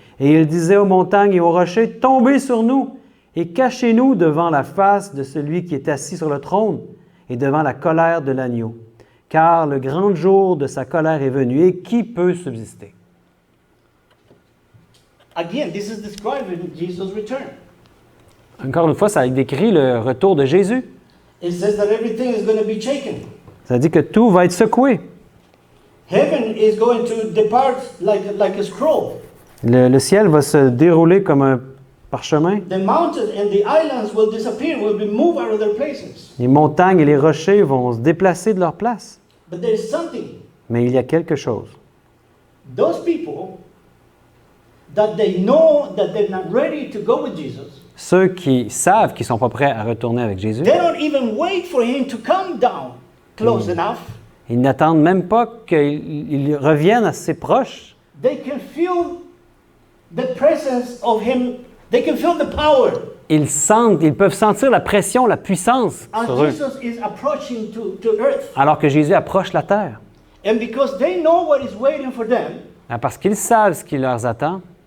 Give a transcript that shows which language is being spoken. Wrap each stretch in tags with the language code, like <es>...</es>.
<fr>Et ils disaient aux montagnes et aux rochers, « Tombez sur nous et cachez-nous devant la face de celui qui est assis sur le trône et devant la colère de l'agneau. Car le grand jour de sa colère est venu, et qui peut subsister? »</fr> <en>Again, this is describing Jesus' return.</en> <fr>Encore une fois, ça décrit le retour de Jésus.</fr> <en>It says that everything is going to be shaken.</en> <fr>Ça dit que tout va être secoué.</fr> <en>Heaven is going to depart like a scroll.</en> <fr>Le ciel va se dérouler comme un parchemin.</fr> <en>The mountains and the islands will disappear, will be moved out of their places.</en> <fr>Les montagnes et les rochers vont se déplacer de leur place.</fr> <en>But there is something.</en> <fr>Mais il y a quelque chose.</fr> <en>Those people that they know that they're not ready to go with Jesus,</en> <fr>Ceux qui savent qu'ils ne sont pas prêts à retourner avec Jésus,</fr> <en>they don't even wait for him to come down close enough.</en> <fr>ils n'attendent même pas qu'il revienne assez proche.</fr> <en>They can feel the presence of him. They can feel the power.</en> <fr>Ils peuvent sentir la pression, la puissance</fr> <en>As</en> <fr>sur eux,</fr> <en>Jesus is approaching to earth.</en> <fr>alors que Jésus approche la terre.</fr> <en>And because they know what is waiting for them,</en> <fr>Parce qu'ils savent ce qui les attend,</fr>